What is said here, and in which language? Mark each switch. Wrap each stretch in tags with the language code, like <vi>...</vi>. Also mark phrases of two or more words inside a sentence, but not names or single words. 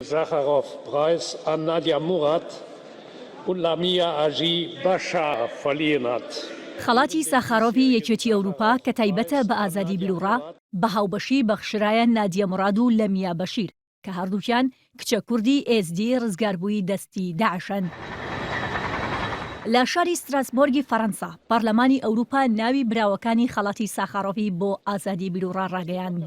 <de>Sacharow-Preis an Nadia Murad und Lamia Aji Bashar verliehen hat.</de> <ckb>خەڵاتی ساخارۆڤی یەکێتی ئەوروپا کە تایبەتە بە ئازادی بیلوڕا بە هاوبەشی بەخشرایە نادیە موراد و لەمیا بەشیر کە هەردووکیان کچە کوردی ئێزدی ڕزگاربووی دەستی داعشن. لە شاری ستراسبۆرگی فەڕەنسا پەرلەمانی ئەوروپا ناوی براوەکانی خەڵاتی ساخارۆڤی بۆ ئازادی بیلوڕا ڕاگەیاند.</ckb>